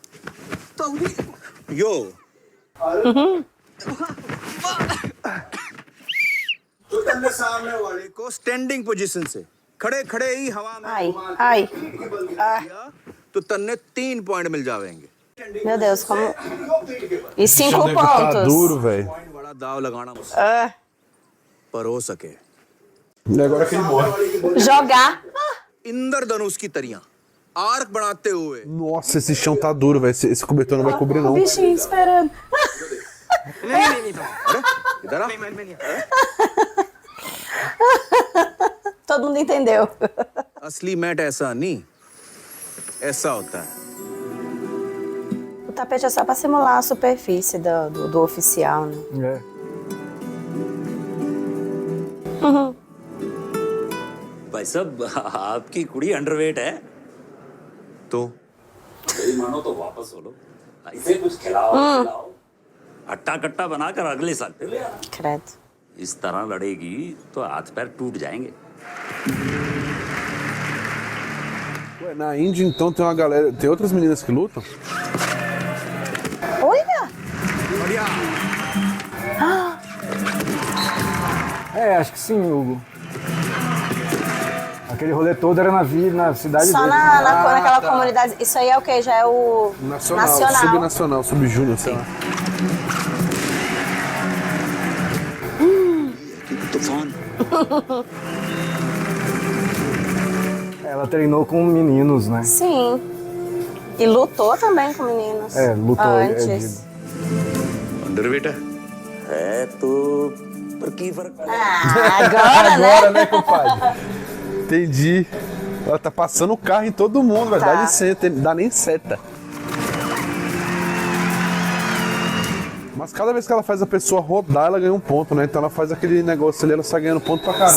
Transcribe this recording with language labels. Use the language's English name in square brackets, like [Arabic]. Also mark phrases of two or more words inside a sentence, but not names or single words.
[Hindi] यो तो तन्ने सामने वाले को [English] standing position [Hindi] से खड़े खड़े ही हवा में [Portuguese] Ai. [Hindi] तो तन्ने 3 पॉइंट मिल जाएंगे. [Portuguese] Meu Deus, como. E 5 Tá pontos. duro, velho. [Hindi] पॉइंट बड़ा दाव लगाना मुश्किल पर हो सके. [Portuguese] E agora que ele morre. Jogar. [Hindi] इंद्रधनुष की तरियां आर्क बनाते हुए. [Portuguese] Nossa, esse chão tá duro, velho. Esse cobertor não vai cobrir, não. Bichinho esperando. [Hindi] इधर आ. [Portuguese] Todo mundo entendeu. [Hindi] असली मैट ऐसा नहीं, ऐसा होता है. [Portuguese] O tapete é só pra simular a superfície do oficial, né? É. [Hindi] भाई साहब आपकी कुड़ी अंडरवेट है तो मेरी मानो तो वापस हो लो. ऐसे कुछ खिलाओ हट्टा कट्टा बनाकर अगले साल पे ले आना. [Portuguese] Credo. [Hindi] इस तरह लड़ेगी तो हाथ पैर टूट जाएंगे. [Portuguese] Ué, na Índia, então, tem uma galera... Tem outras meninas que lutam? Olha! É, acho que sim, Hugo. Aquele rolê todo era na cidade Só dele. naquela comunidade. Isso aí é o quê? Já é o nacional. Subnacional, subjúnior, sei lá. Ela treinou com meninos, né? Sim. E lutou também com meninos. É, lutou. Antes. [Hindi] अंदर बेटा है तो पर की फर्क [Portuguese] Agora, Agora, né, compadre? Entendi. Ela tá passando o carro em todo mundo, vai dar licença, dá nem seta. Mas cada vez que ela faz a pessoa rodar, ela ganha um ponto, né? Então ela faz aquele negócio ali, ela sai ganhando ponto pra caramba.